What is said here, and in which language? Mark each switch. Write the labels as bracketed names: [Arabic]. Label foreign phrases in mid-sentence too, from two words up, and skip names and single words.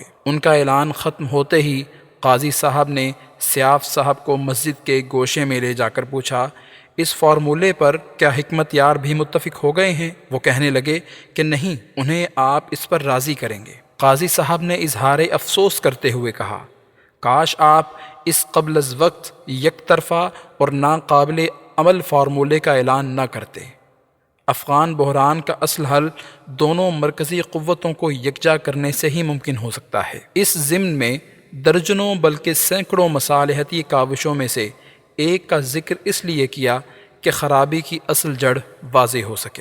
[Urdu] ان کا اعلان ختم ہوتے ہی قاضی صاحب نے سیاف صاحب کو مسجد کے گوشے میں لے جا کر پوچھا، اس فارمولے پر کیا حکمت یار بھی متفق ہو گئے ہیں؟ وہ کہنے لگے کہ نہیں، انہیں آپ اس پر راضی کریں گے۔ قاضی صاحب نے اظہار افسوس کرتے ہوئے کہا، کاش آپ اس قبل از وقت یک طرفہ اور ناقابل عمل فارمولے کا اعلان نہ کرتے۔ افغان بحران کا اصل حل دونوں مرکزی قوتوں کو یکجا کرنے سے ہی ممکن ہو سکتا ہے۔ اس ضمن میں درجنوں بلکہ سینکڑوں مصالحتی کاوشوں میں سے ایک کا ذکر اس لیے کیا کہ خرابی کی اصل جڑ واضح ہو سکے۔